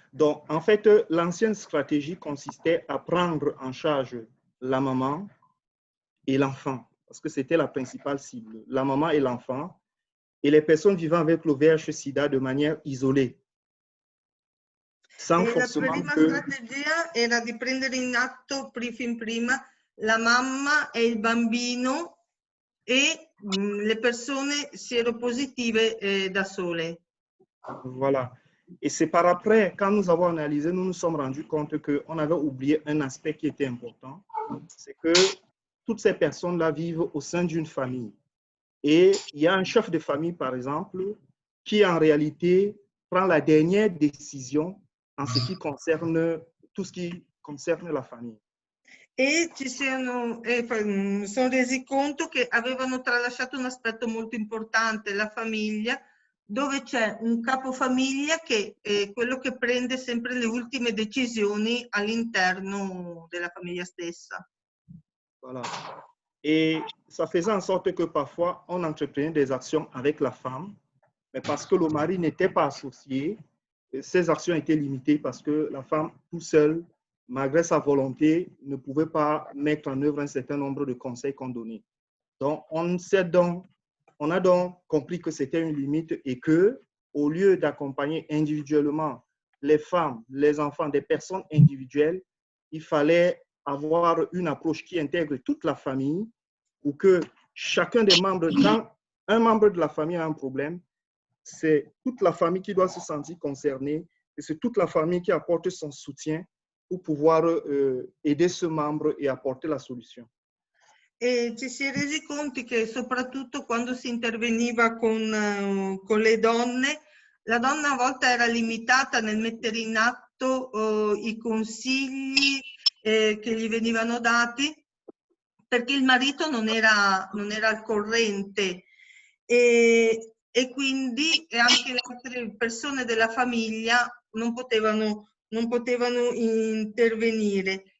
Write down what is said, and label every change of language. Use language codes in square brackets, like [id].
[fr] Donc, en fait, l'ancienne stratégie consistait à prendre en charge la maman et l'enfant, parce que c'était la principale cible, la maman et l'enfant, et les personnes vivant avec le VIH-Sida de manière isolée, sans [it] E la [fr] forcément [it] prima [fr] que... [it] strategia era di prendere in atto fin prima la mamma e il bambino e le persone sieropositive da sole. [fr] Voilà. Et c'est par après, quand nous avons analysé, nous nous sommes rendus compte qu'on avait oublié un aspect qui était important, c'est que toutes ces personnes-là vivent au sein d'une famille. Et il y a un chef de famille, par exemple, qui en réalité prend la dernière décision en ce qui concerne tout ce qui concerne la famille. [it] E ci sono resi conto che avevano tralasciato un aspetto molto importante, la famiglia, dove c'è un capofamiglia che è quello che prende sempre le ultime decisioni all'interno della famiglia stessa. [fr] Voilà. Et ça faisait en sorte que parfois, on entreprenait des actions avec la femme, mais parce que le mari n'était pas associé, ces actions étaient limitées parce que la femme, tout seule, malgré sa volonté, ne pouvait pas mettre en œuvre un certain nombre de conseils qu'on donnait. Donc, on a donc compris que c'était une limite et que, au lieu d'accompagner individuellement les femmes, les enfants, des personnes individuelles, il fallait avoir une approche qui intègre toute la famille pour que chacun des membres, quand un membre de la famille a un problème, c'est toute la famille qui doit se sentir concernée et c'est toute la famille qui apporte son soutien pour pouvoir aider ce membre et apporter la solution. [it] E ci si è resi conto che soprattutto quando si interveniva con le donne, la donna a volte era limitata nel mettere in atto i consigli che gli venivano dati perché il marito non era al corrente e quindi anche le altre persone della famiglia non potevano intervenire.